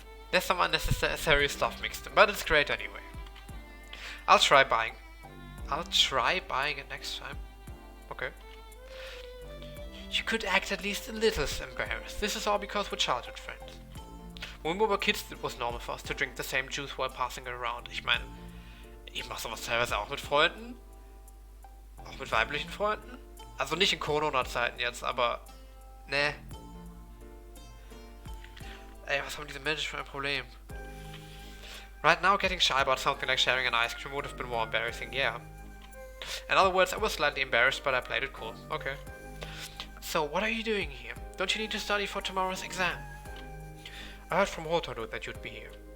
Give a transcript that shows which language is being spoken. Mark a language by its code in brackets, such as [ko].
[en] There's some unnecessary stuff mixed in, but it's great anyway. I'll try buying it next time. Okay. You could act at least a little embarrassed. This is all because we're childhood friends. When we were kids, it was normal for us to drink the same juice while passing it around. [de] Ich meine, ich mach sowas teilweise auch mit Freunden. Auch mit weiblichen Freunden. Also nicht in Corona-Zeiten jetzt, aber... Ne. Ey, was haben diese Menschen für ein Problem? [en] Right now, getting shy about something like sharing an ice cream would have been more embarrassing, yeah. In other words, I was slightly embarrassed, but I played it cool. Okay. So, what are you doing here? Don't you need to study for tomorrow's exam? I heard from Hotaru that you'd be here.